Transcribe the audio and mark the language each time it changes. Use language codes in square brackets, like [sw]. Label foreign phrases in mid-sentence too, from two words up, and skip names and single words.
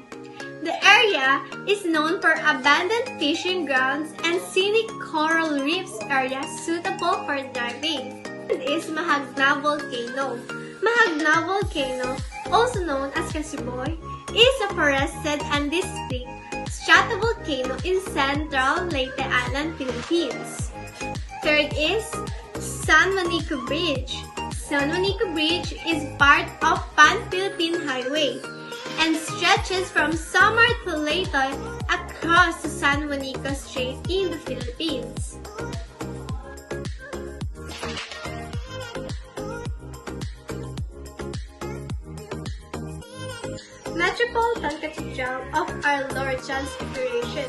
[en] The area is known for abandoned fishing grounds and scenic coral reefs area suitable for diving. It is Mahagna Volcano. Mahagna Volcano, also known as Kasiboy, is a forested and distinct stratovolcano in central Leyte Island, Philippines. Third is San Juanico Bridge. San Juanico Bridge is part of Pan-Philippine Highway and stretches from Samar to Leyte across the San Juanico Strait in the Philippines. Metropolitan Cathedral of Our Lord Transfiguration.